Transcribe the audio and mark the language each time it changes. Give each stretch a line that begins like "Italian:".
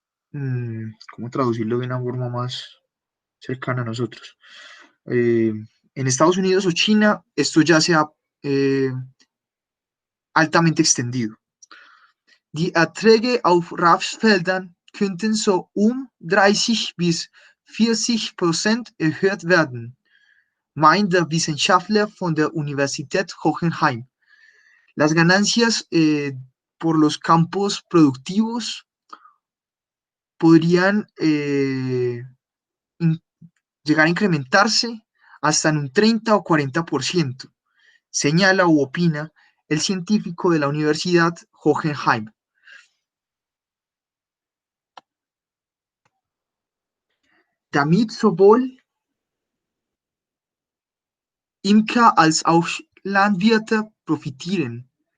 Spanish: ¿Cómo traducirlo de una forma más cercana a nosotros? En Estados Unidos o China, esto ya se ha altamente extendido.
German: Die Erträge auf Rapsfeldern könnten so 30 bis 40% erhöht werden, meint der Wissenschaftler von der Universität Hohenheim.
Spanish: Las ganancias por los campos productivos podrían llegar a incrementarse hasta en un 30 o 40%, señala u opina el científico de la Universidad Hohenheim.
German: Damit sowohl Imker als auch Landwirte profitieren.